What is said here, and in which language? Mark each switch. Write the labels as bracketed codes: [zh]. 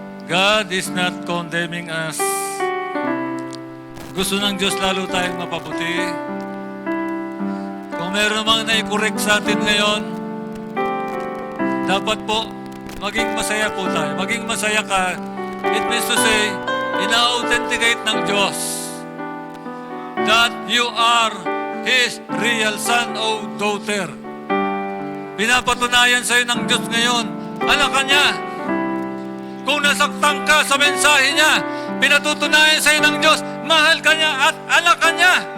[en] God is not condemning us. [tl] Gusto ng Diyos lalo tayong mapabuti. Kung meron mang nai-correct sa atin ngayon, dapat po, maging masaya po tayo. Maging masaya ka. [en] It means to say, [tl] ina-authenticate ng Diyos [en] that you are His real son o daughter. [tl] Pinapatunayan sa'yo ng Diyos ngayon, anak ka niya. Kung nasaktan ka sa mensahe niya, pinatutunayan sa'yo ng Diyos, mahal ka niya at anak ka niya.